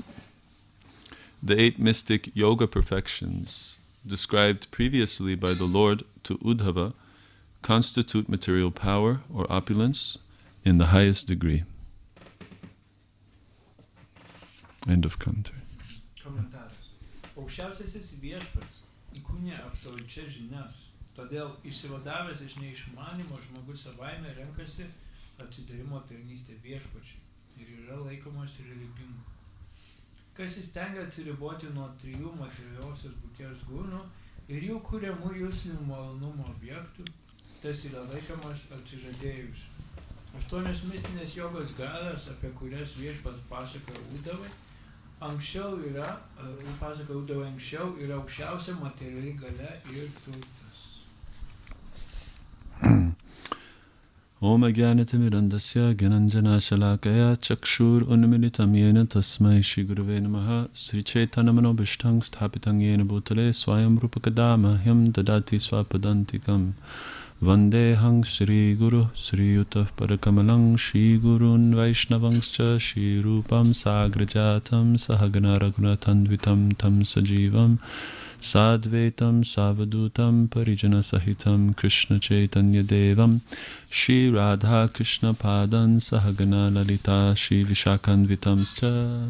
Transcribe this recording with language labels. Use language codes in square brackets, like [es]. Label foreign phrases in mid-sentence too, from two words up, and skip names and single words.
[en] The 8 mystic yoga perfections described previously by the Lord to Uddhava constitute material power or opulence in the highest degree. End of commentary. [lt] Komentaras. Aukščiausiasis viešpats įkūnė absoliučias žinias, todėl išsivadavęs iš neišmanimo žmogus savaime renkasi atsidavimo tarnystę viešpačiui ir yra laikomas religingu. Kas įstengia atsiriboti nuo 3 materialiosios būties gūnų ir jų kuriamų jūslinių malonumo objektų, tas yra laikomas atsižadėjusiu. 8 mistinės jogos galios, apie kurias viešpats pasakoja Uddhavai, anksčiau yra aukščiausia materiali galia ir turtas. [sa] ॐ अज्ञानतिमिरान्धस्य ज्ञानाञ्जन शलाकया चक्षुर् उन्मीलितं येन तस्मै श्री गुरवे नमः श्री चैतन्य मनोऽभीष्टं स्थापितं येन भूतले स्वयं रूपःकदा मह्यं ददाति स्वपदान्तिकम् वन्देऽहं श्री गुरोः श्री युत पदकमलं श्री गुरून् वैष्णवांश्च श्री रूपं साग्रजातं सहगण रघुनाथान्वितं तं सजीवम् साद्वैतं सावधूतं परिजन सहितम् कृष्ण चैतन्य देवं श्री राधा कृष्ण पादान् सहगण ललिता श्री विशाखान्वितांश्च.